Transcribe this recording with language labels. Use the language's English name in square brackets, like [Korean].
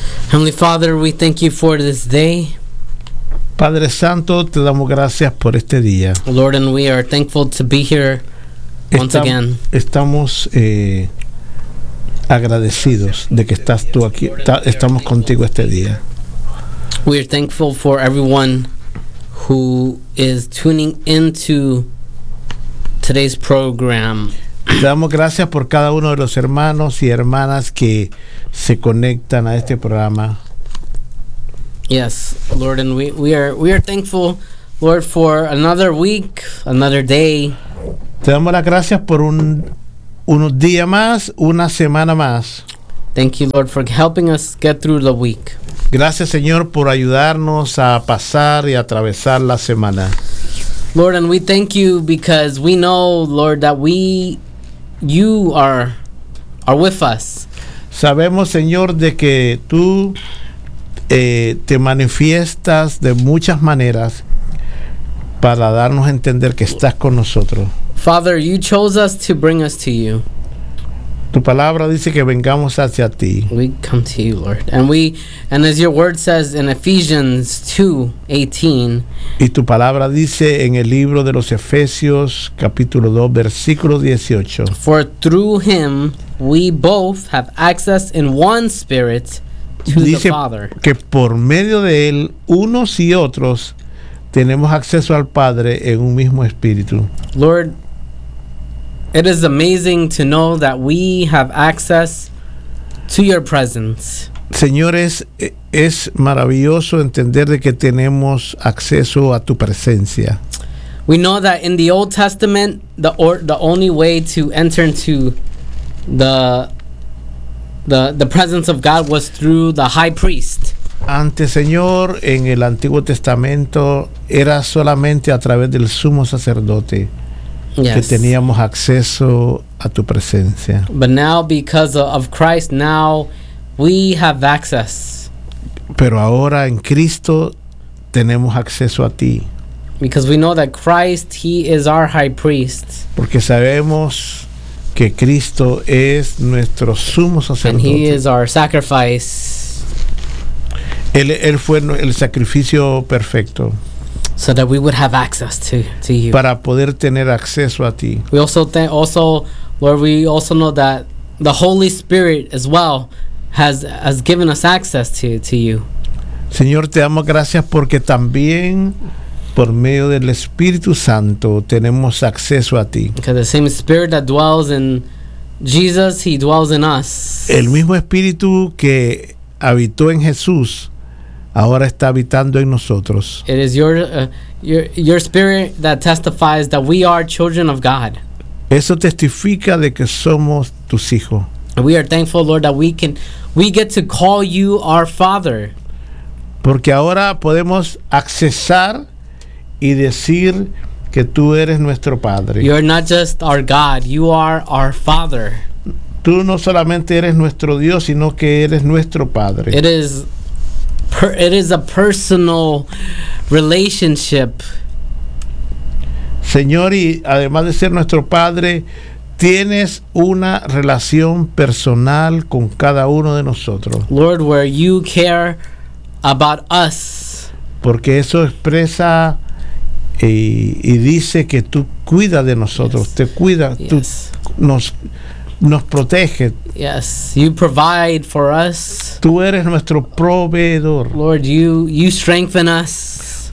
[English] Heavenly Father, we thank you for this day. [Spanish] Padre Santo, te damos gracias por este día. [English] Lord, and we are thankful to be here once again. [Spanish] Estamos agradecidos de que estás tú aquí. Estamos contigo este día. [English] We are thankful for everyone who is tuning into today's program. [Spanish] Te damos gracias por cada uno de los hermanos y hermanas que se conectan a este programa. [English] Yes, Lord, and we are thankful, Lord, for another week, another day. [Spanish] Te damos las gracias por unos días más, una semana más. [English] Thank you, Lord, for helping us get through the week. [Spanish] Gracias, Señor, por ayudarnos a pasar y atravesar la semana. [English] Lord, and we thank you because we know, Lord, that you are with us. [Spanish] Sabemos, Señor, de que tú te manifiestas de muchas maneras para darnos a entender que estás con nosotros. [English] Father, you chose us to bring us to you. [Spanish] Tu palabra dice que vengamos hacia ti. [English] We come to you, Lord. And as your word says in Ephesians 2:18. [Spanish] Y tu palabra dice en el libro de los Efesios, capítulo 2, versículo 18. [English] For through him we both have access in one spirit to [Spanish] dice [English] the Father. [Spanish] Dice que por medio de él, unos y otros, tenemos acceso al Padre en un mismo espíritu. [English] Lord, it is amazing to know that we have access to your presence. [Spanish] Señores, es maravilloso entender de que tenemos acceso a tu presencia. [English] We know that in the Old Testament, the only way to enter into the presence of God was through the high priest. [Spanish] Antes, Señor, en el Antiguo Testamento, era solamente a través del sumo sacerdote. [English] Yes. [Spanish] Que teníamos acceso a tu presencia. [English] But now, because of Christ, now we have access. [Spanish] Pero ahora en Cristo tenemos acceso a ti. [English] Because we know that Christ, he is our high priest. [Spanish] Porque sabemos que Cristo es nuestro sumo sacerdote. [English] And he is our sacrifice. [Spanish] Él fue el sacrificio perfecto. [English] So that we would have access to you. [Spanish] Para poder tener acceso a ti. [English] We also Lord, we also know that the Holy Spirit as well has given us access to you. [Spanish] Señor, te damos gracias porque también por medio del Espíritu Santo tenemos acceso a ti. [English] Because the same Spirit that dwells in Jesus, he dwells in us. [Spanish] El mismo Espíritu que habitó en Jesús ahora está habitando en nosotros. [English] It is your spirit that testifies that we are children of God. [Spanish] Eso testifica de que somos tus hijos. [English] We are thankful, Lord, that we get to call you our Father. [Spanish] Porque ahora podemos accesar y decir que tú eres nuestro Padre. [English] You are not just our God, you are our Father. [Spanish] Tú no solamente eres nuestro Dios, sino que eres nuestro Padre. [English] It is a personal relationship. [Spanish] Señor, y además de ser nuestro Padre, tienes una relación personal con cada uno de nosotros. [English] Lord, where you care about us. [Spanish] Porque eso expresa y dice que tú cuidas de nosotros. [English] Yes. [Spanish] Te cuidas. [English] Yes. [Spanish] Tú nos protege. [English] Yes, you provide for us. [Spanish] Tú eres nuestro proveedor. [English] Lord, you strengthen us.